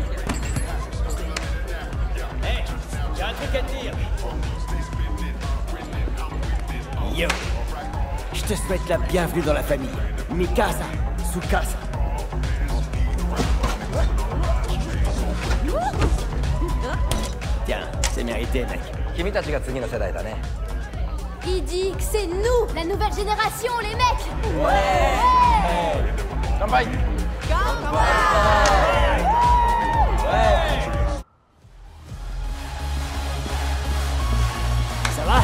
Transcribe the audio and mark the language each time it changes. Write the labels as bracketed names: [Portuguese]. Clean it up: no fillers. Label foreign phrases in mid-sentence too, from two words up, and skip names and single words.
[French] Hé, j'ai un truc à te dire. Yo, je te souhaite la bienvenue dans la famille. Mikasa, Tsukasa. Tiens, c'est mérité, mec. [Japanese] 君たちが次の世代だね [French] Il dit que c'est nous, la nouvelle génération, les mecs! [Japanese] 乾杯 [French] Ça va?